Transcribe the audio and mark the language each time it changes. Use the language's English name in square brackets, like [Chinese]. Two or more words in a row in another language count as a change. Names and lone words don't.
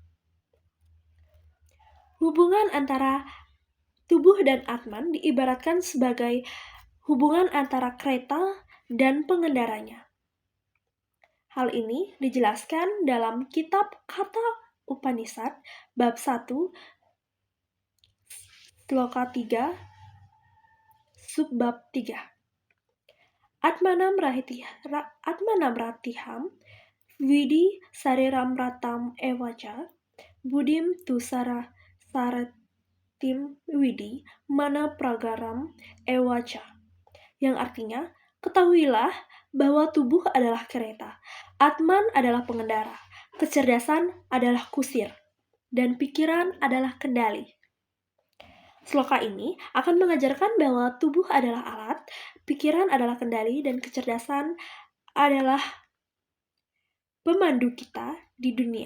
[Indonesian] Hubungan antara tubuh dan Atman diibaratkan sebagai hubungan antara kereta dan pengendaranya. Hal ini dijelaskan dalam kitab Katha Upanishad bab 1 sloka 3 Subbab 3. [Sanskrit] आत्मानं रथिनं विद्धि शरीरं रथमेव च बुद्धिं तु सारथिं विद्धि मनः प्रग्रहमेव च, [Indonesian] yang artinya, ketahuilah bahwa tubuh adalah kereta, Atman adalah pengendara, kecerdasan adalah kusir, dan pikiran adalah kendali. Sloka ini akan mengajarkan bahwa tubuh adalah alat, pikiran adalah kendali, dan kecerdasan adalah pemandu kita di dunia.